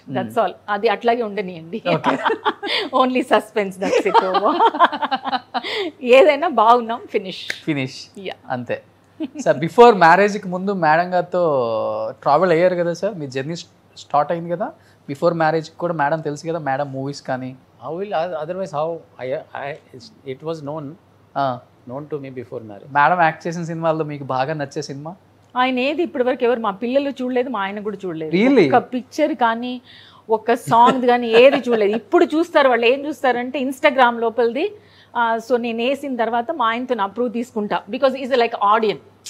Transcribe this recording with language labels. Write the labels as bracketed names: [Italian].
[English] That's all. [Telugu] అది అట్లాగే ఉండనియండి. [English] Only suspense, that's it. [Telugu] ఏదైనా బాగున్నాం, ఫినిష్. [English] Yeah. [Telugu] అంతే సార్. [English] before మ్యారేజ్కి [Telugu] ముందు మేడం గారితో ట్రావెల్ అయ్యారు కదా సార్, మీ జర్నీ స్టార్ట్ అయింది కదా. [English] before మ్యారేజ్కి [Telugu] కూడా మేడం తెలుసు కదా, మేడం మూవీస్ కానీ. [English] How will otherwise how it was known to me before marriage. [Telugu] Madam act చేసిన సినిమాల్లో మీకు బాగా నచ్చే సినిమా? ఆయన ఏది ఇప్పటి వరకు ఎవరు మా పిల్లలు చూడలేదు, మా ఆయన కూడా చూడలేదు. [English] Really? [Telugu] ఒక పిక్చర్ కానీ ఒక సాంగ్ కానీ ఏది చూడలేదు. ఇప్పుడు చూస్తారు వాళ్ళు. ఏం చూస్తారంటే ఇన్స్టాగ్రామ్ లోపలిది. సో నేను వేసిన తర్వాత మా ఆయనతో అప్రూవ్ తీసుకుంటా, [English] Because is like ఆడియన్.